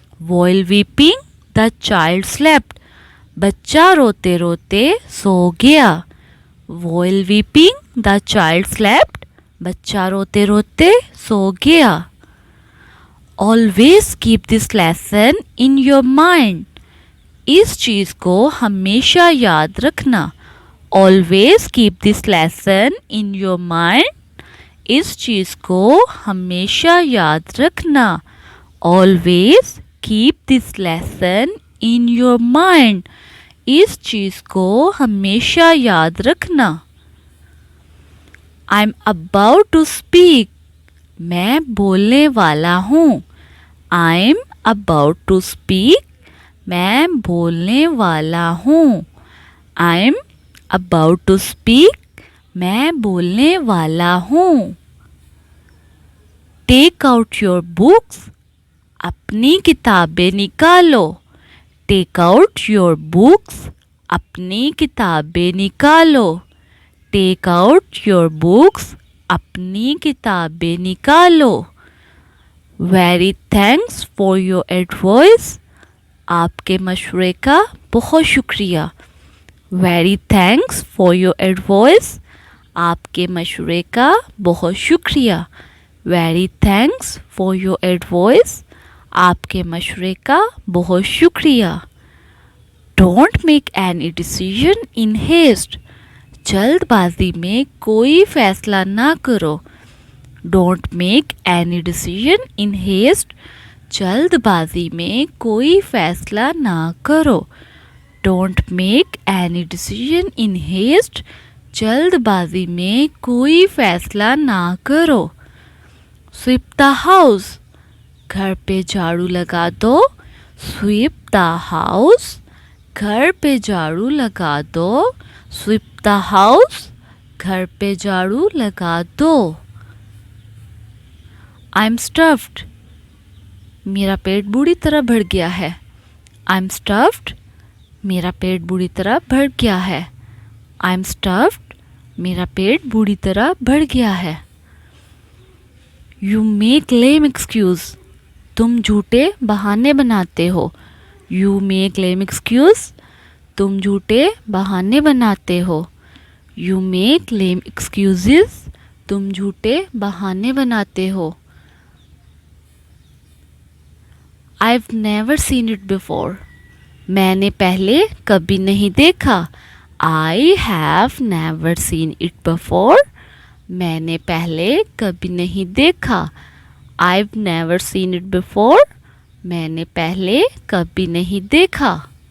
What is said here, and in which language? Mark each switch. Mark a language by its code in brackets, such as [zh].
[en] While weeping, the child slept. [hi] बच्चा रोते रोते सो गया. [en] While weeping, the child slept. [hi] बच्चा रोते रोते सो गया. [en] Always keep this lesson in your mind. [hi] इस चीज़ को हमेशा याद रखना. [en] Always keep this lesson in your mind. [hi] इस चीज़ को हमेशा याद रखना. [en] Always keep this lesson in your mind. [hi] इस चीज़ को हमेशा याद रखना. [en] I'm about to speak. [hi] मैं बोलने वाला हूँ. [en] I'm about to speak. [hi] मैं बोलने वाला हूँ. [en] I'm about to speak. [hi] मैं बोलने वाला हूँ. [en] Take out your books. [hi] अपनी किताबें निकालो. [en] Take out your books. [hi] अपनी किताबें निकालो. [en] Take out your books. [hi] अपनी किताबें निकालो. [en] Very thanks for your advice. [hi] आपके मशवरे का बहुत शुक्रिया. [en] Very thanks for your advice. [hi] आपके मशवरे का बहुत शुक्रिया. [en] Very thanks for your advice. [hi] आपके मशवरे का बहुत शुक्रिया. [en] Don't make any decision in haste. [hi] जल्दबाजी में कोई फैसला ना करो. [en] Don't make any decision in haste. [hi] जल्दबाजी में कोई फैसला ना करो. [en] Don't make any decision in haste. [hi] जल्दबाजी में कोई फैसला ना करो. [en] Sweep the house. [hi] घर पे झाड़ू लगा दो. [en] Sweep the house. [hi] घर पे झाड़ू लगा दो. [en] Sweep the house. [hi] घर पे झाड़ू लगा दो. [en] I'm stuffed. [hi] मेरा पेट बुरी तरह भर गया है. [en] I'm stuffed. [hi] मेरा पेट बुरी तरह भर गया है. [en] I'm stuffed. [hi] मेरा पेट बुरी तरह भर गया है. [en] You make lame excuse. [hi] तुम झूठे बहाने बनाते हो. [en] You make lame excuse. [hi] तुम झूठे बहाने बनाते हो. [en] You make lame excuses. [hi] तुम झूठे बहाने बनाते हो. [en] I've never seen it before. [hi] मैंने पहले कभी नहीं देखा. [en] I have never seen it before. [hi] मैंने पहले कभी नहीं देखा. [en] I've never seen it before. [hi] मैंने पहले कभी नहीं देखा.